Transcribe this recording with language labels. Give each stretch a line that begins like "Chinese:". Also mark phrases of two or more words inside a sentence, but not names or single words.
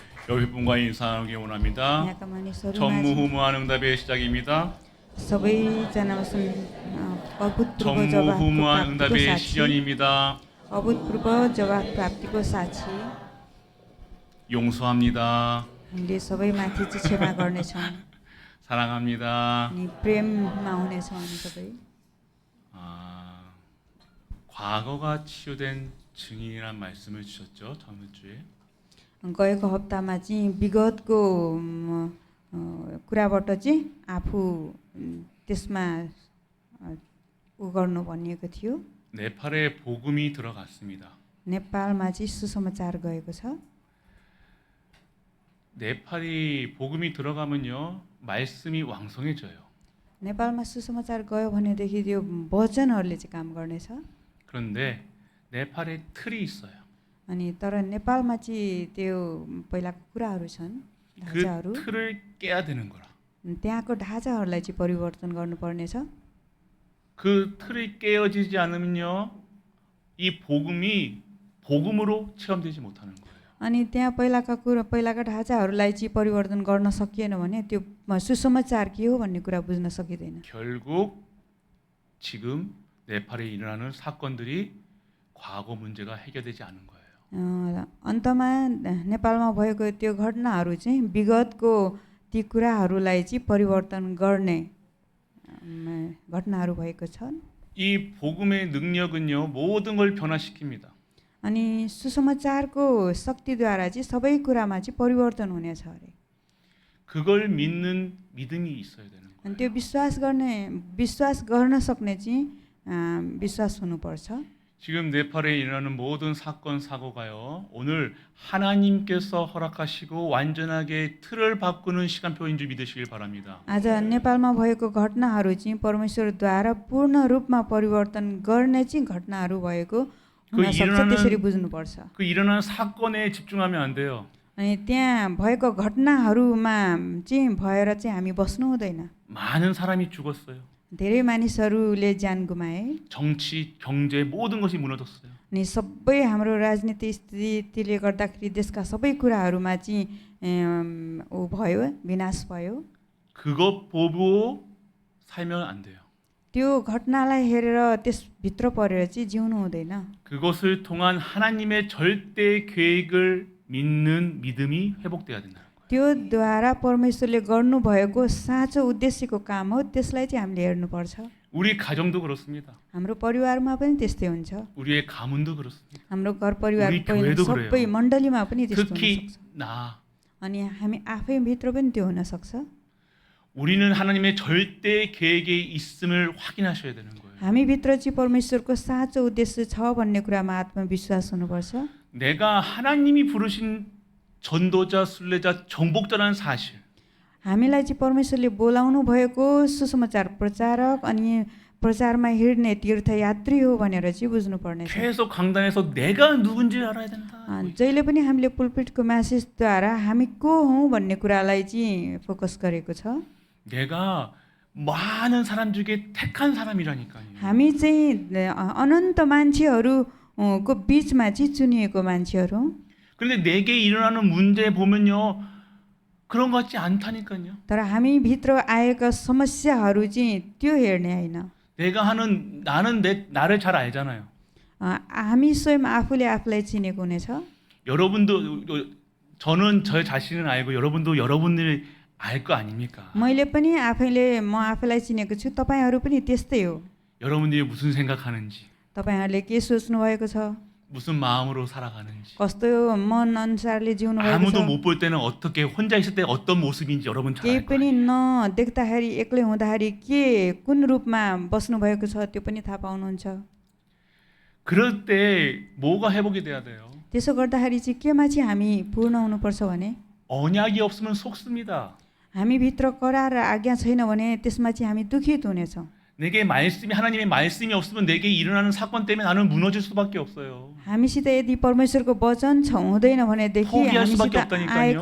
Korean: 여러분과 인사하기 원합니다.
Nepali: यहाँका मानिसहरूमा
Korean: 전무후무한 응답의 시작입니다.
Nepali: सबैजनामा अभूतपूर्व जवाफको
Korean: 전무후무한
Nepali: प्राप्तिको
Korean: 응답의
Nepali: साक्षी
Korean: 시전입니다.
Nepali: अभूतपूर्व जवाफ प्राप्तिको साक्षी
Korean: 용서합니다.
Nepali: हामीले सबैमाथि चाहिँ क्षमा गर्नेछौँ
Korean: 사랑합니다.
Nepali: अनि प्रेममा हुनेछौँ हामी सबै
Korean: 과거가 치유된 증인이란 말씀을 주셨죠. 저번 주에.
Nepali: गएको हप्तामा चाहिँ विगतको कुराबाट चाहिँ आफू त्यसमा उ गर्नु भनिएको थियो।
Korean: 네팔에 복음이 들어갔습니다.
Nepali: नेपालमा चाहिँ सुसमाचार गएको छ।
Korean: 네팔이 복음이 들어가면요 말씀이 왕성해져요.
Nepali: नेपालमा सुसमाचार गयो भनेदेखि त्यो वचनहरूले चाहिँ काम गर्नेछ।
Korean: 그런데 네팔에 틀이 있어요.
Nepali: अनि तर नेपालमा चाहिँ त्यो पहिलाको कुराहरू छन्,
Korean: 그
Nepali: ढाँचाहरू।
Korean: 틀을 깨야 되는 거라.
Nepali: त्यहाँको ढाँचाहरूलाई चाहिँ परिवर्तन गर्नुपर्नेछ।
Korean: 그 틀이 깨어지지 않으면요 이 복음이 복음으로 체험되지 못하는 거예요.
Nepali: अनि त्यहाँ पहिलाका ढाँचाहरूलाई चाहिँ परिवर्तन गर्न सकिएन भने त्यो सुसमाचार के हो भन्ने कुरा बुझ्न सकिँदैन।
Korean: 결국 지금 네팔에 일어나는 사건들이 과거 문제가 해결되지 않은 거예요.
Nepali: अन्तमा नेपालमा भएको त्यो घटनाहरू चाहिँ विगतको ती कुराहरूलाई चाहिँ परिवर्तन गर्ने घटनाहरू भएको छन्।
Korean: 이 복음의 능력은요 모든 걸 변화시킵니다.
Nepali: अनि सुसमाचारको शक्तिद्वारा चाहिँ सबै कुरामा चाहिँ परिवर्तन हुनेछ अरे।
Korean: 그걸 믿는 믿음이 있어야 되는 거예요.
Nepali: अनि त्यो विश्वास गर्न सक्ने चाहिँ विश्वास हुनुपर्छ।
Korean: 지금 네팔에 일어나는 모든 사건 사고가요 오늘 하나님께서 허락하시고 완전하게 틀을 바꾸는 시간표인 줄 믿으시길 바랍니다.
Nepali: आज नेपालमा भएको घटनाहरू चाहिँ परमेश्वरद्वारा पूर्ण रूपमा परिवर्तन गर्ने चाहिँ घटनाहरू भएको हुनसक्छ, त्यसरी बुझ्नुपर्छ।
Korean: 그 일어나는 사건에 집중하면 안 돼요.
Nepali: अनि त्यहाँ भएको घटनाहरूमा चाहिँ भएर चाहिँ हामी बस्नु हुँदैन।
Korean: 많은 사람이 죽었어요.
Nepali: धेरै मानिसहरूले ज्यान गुमाए।
Korean: 정치, 경제 모든 것이 무너졌어요.
Nepali: अनि सबै हाम्रो राजनीतिक स्थितिले गर्दाखेरि देशका सबै कुराहरूमा चाहिँ ऊ भयो, विनाश भयो।
Korean: 그것 보고 살면 안 돼요.
Nepali: त्यो घटनालाई हेरेर त्यसभित्र परेर चाहिँ जिउनु हुँदैन।
Korean: 그것을 통한 하나님의 절대 계획을 믿는 믿음이 회복돼야 된다.
Nepali: त्योद्वारा परमेश्वरले गर्नुभएको साँचो उद्देश्यको काम हो, त्यसलाई चाहिँ हामीले हेर्नुपर्छ।
Korean: 우리 가정도 그렇습니다.
Nepali: हाम्रो परिवारमा पनि त्यस्तै हुन्छ।
Korean: 우리의 가문도 그렇습니다.
Nepali: हाम्रो घर परिवार
Korean: 우리 교회도
Nepali: सबै
Korean: 그래요.
Nepali: मण्डलीमा पनि त्यस्तो
Korean: 특히
Nepali: हुनसक्छ।
Korean: 나
Nepali: अनि हामी आफैभित्र पनि त्यो हुनसक्छ।
Korean: 우리는 하나님의 절대 계획에 있음을 확인하셔야 되는 거예요.
Nepali: हामीभित्र चाहिँ परमेश्वरको साँचो उद्देश्य छ भन्ने कुरामा आत्मविश्वास हुनुपर्छ।
Korean: 내가 하나님이 부르신 전도자, 순례자, 정복자라는 사실.
Nepali: हामीलाई चाहिँ परमेश्वरले बोलाउनु भएको सुसमाचार प्रचारक अनि प्रचारमा हिँड्ने तीर्थयात्री हो भनेर चाहिँ बुझ्नुपर्नेछ।
Korean: 계속 강단에서 내가 누군지 알아야 된다.
Nepali: जहिले पनि हामीले पुलपिटको म्यासेजद्वारा हामी को हौँ भन्ने कुरालाई चाहिँ फोकस गरेको छ।
Korean: 내가 많은 사람 중에 택한 사람이라니까요.
Nepali: हामी चाहिँ अनन्त मान्छेहरूको बिचमा चाहिँ चुनिएको मान्छेहरू।
Korean: 그런데 내게 일어나는 문제 보면요. 그런 것 같지 않다니까요.
Nepali: तर हामी भित्र आएका समस्याहरू चाहिँ त्यो हेर्ने होइन।
Korean: 내가 하는 나는 나를 잘 알잖아요.
Nepali: हामी स्वयं आफूले आफूलाई चिनेको हुनेछ।
Korean: 여러분도 저는 저 자신을 알고 여러분도 여러분을 알 거 아닙니까?
Nepali: मैले पनि म आफूलाई चिनेको छु, तपाईहरू पनि त्यस्तै हो।
Korean: 여러분들이 무슨 생각하는지,
Nepali: तपाईहरूले के सोच्नु भएको छ,
Korean: 무슨 마음으로 살아가는지.
Nepali: कस्तो मन अनुसारले जिउनु भएको
Korean: 아무도
Nepali: छ,
Korean: 못 볼 때는 어떻게 혼자 있을 때 어떤 모습인지 여러분 잘
Nepali: केही
Korean: 알
Nepali: पनि
Korean: 거예요.
Nepali: नदेख्दाखेरि एक्लै हुँदाखेरि के कुन रूपमा बस्नु भएको छ त्यो पनि थाहा पाउनुहुन्छ।
Korean: 그럴 때 뭐가 회복이 돼야 돼요?
Nepali: त्यसो गर्दाखेरि चाहिँ केमा चाहिँ हामी पूर्ण हुनुपर्छ भने
Korean: 언약이 없으면 속습니다.
Nepali: हामीभित्र करार र आज्ञा छैन भने त्यसमा चाहिँ हामी दुखित हुनेछौँ।
Korean: 내게 말씀이 하나님의 말씀이 없으면 내게 일어나는 사건 때문에 나는 무너질 수밖에 없어요.
Nepali: हामीसित यदि परमेश्वरको वचन हुँदैन भनेदेखि
Korean: 포기할
Nepali: हामीसित
Korean: 수밖에 없다니까요.